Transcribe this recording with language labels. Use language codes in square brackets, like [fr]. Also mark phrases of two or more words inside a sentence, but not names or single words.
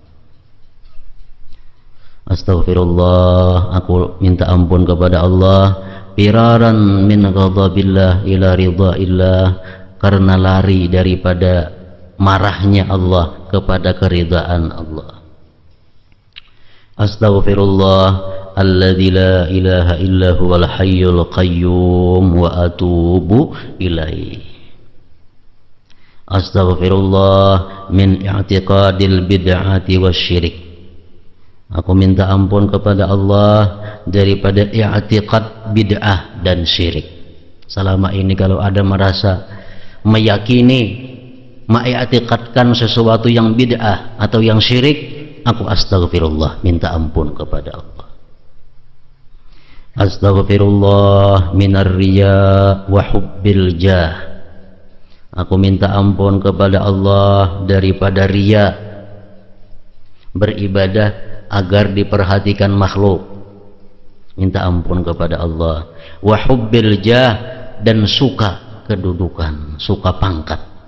[id] Astaghfirullah, aku minta ampun kepada Allah. [ar] فرارا من غضب الله إلى رضا الله, [id] karena lari daripada marahnya Allah kepada keridaan Allah. [ar] أستغفر الله الذي لا إله إلا هو الحي القيوم وأتوب إليه. أستغفر الله من اعتقاد البدعة والشرك. [id] Aku minta ampun kepada Allah daripada i'tiqad bid'ah dan syirik. Selama ini kalau ada merasa meyakini, mengiktikadkan sesuatu yang bid'ah atau yang syirik, aku astaghfirullah, minta ampun kepada Allah. [ar] أستغفر الله من الرياء وحب الجاه. [id] Aku minta ampun kepada Allah daripada riya, beribadah agar diperhatikan makhluk. Minta ampun kepada Allah. [ar] وحب الجاه, [id] dan suka kedudukan, suka pangkat.